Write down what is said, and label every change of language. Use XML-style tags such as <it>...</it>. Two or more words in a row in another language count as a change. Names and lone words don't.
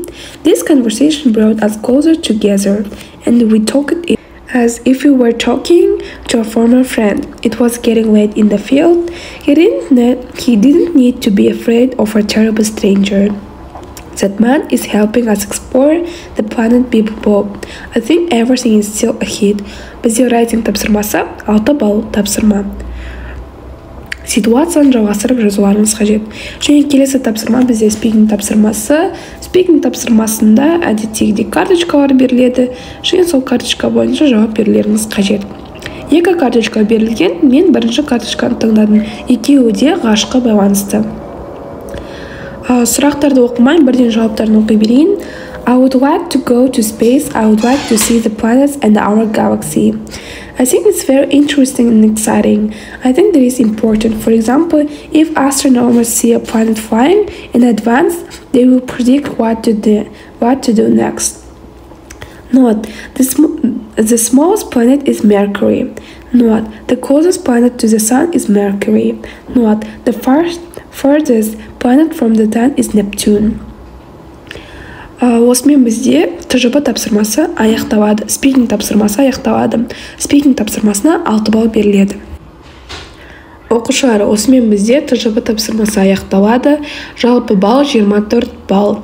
<en>This conversation brought us closer together, and we talked as if we were talking to a former friend. It was getting late in the field. He didn't need to be afraid of a terrible stranger. That man is helping us explore the planet people. I think everything is still ahead.</en> <kk>Бізде райтинг тапсырмасы 6 балл тапсырма. Ситуацияны жалғастырып жазуларыңыз қажет. Және келесі тапсырма бізде спикинг тапсырмасы. Спикинг тапсырмасында әдеттегідей карточкалар беріледі. Және сол карточка бойынша жауап берулеріңіз қажет. Екі карточка берілген, мен бірінші карточканы таңдадым. Екеуі де ғашыққа байланысты. Сұрақтарды оқымай, бірден жауаптарын оқи берейін.</kk> <en>I would like to go to space. I would like to see the planets and our galaxy. I think it's very interesting and exciting. I think that is important. For example, if astronomers see a planet flying in advance, they will predict what to do next. Note: the smallest planet is Mercury. Note: the closest planet to the Sun is Mercury. Note: the furthest planet from the Sun is Neptune.</en> <kk>Осымен бізде ТЖБ тапсырмасы аяқталады. Спикинг тапсырмасы аяқталады. Спикинг тапсырмасына 6 балл беріледі. Оқушылар, осымен бізде ТЖБ тапсырмасы аяқталады. Жалпы балл 24 балл.</kk>